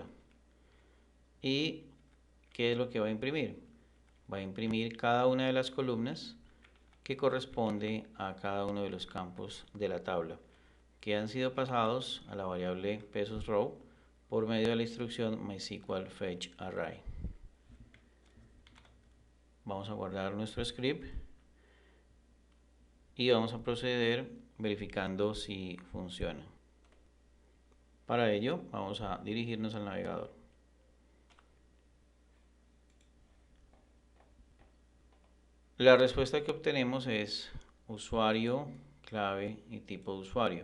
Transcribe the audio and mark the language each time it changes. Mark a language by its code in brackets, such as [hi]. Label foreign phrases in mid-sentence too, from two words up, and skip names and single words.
[es] ¿Y qué es lo que va a imprimir? Va a imprimir cada una de las columnas que corresponde a cada uno de los campos de la tabla, que han sido pasados a la variable pesos row por medio de la instrucción MySQL fetch array. Vamos a guardar nuestro script y vamos a proceder verificando si funciona. Para ello vamos a dirigirnos al navegador. La respuesta que obtenemos es usuario, clave y tipo de usuario.